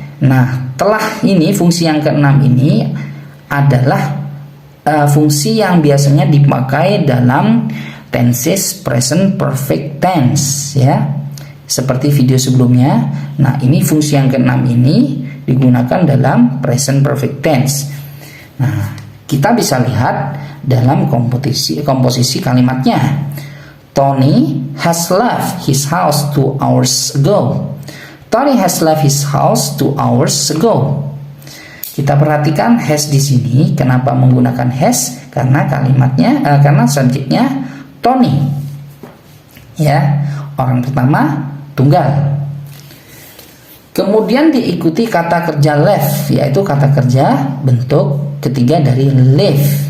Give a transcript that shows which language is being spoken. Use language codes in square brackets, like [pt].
[id] Nah, telah ini fungsi yang keenam ini adalah fungsi yang biasanya dipakai dalam tenses present perfect tense ya. Seperti video sebelumnya. Nah, ini fungsi yang keenam ini digunakan dalam present perfect tense. Nah, kita bisa lihat dalam komposisi kalimatnya. [en] Tony has left his house 2 hours ago. Tony has left his house 2 hours ago. [id] Kita perhatikan has di sini. Kenapa menggunakan has? Karena kalimatnya, karena subjeknya Tony. Ya, orang pertama tunggal. Kemudian diikuti kata kerja left, yaitu kata kerja bentuk ketiga dari live.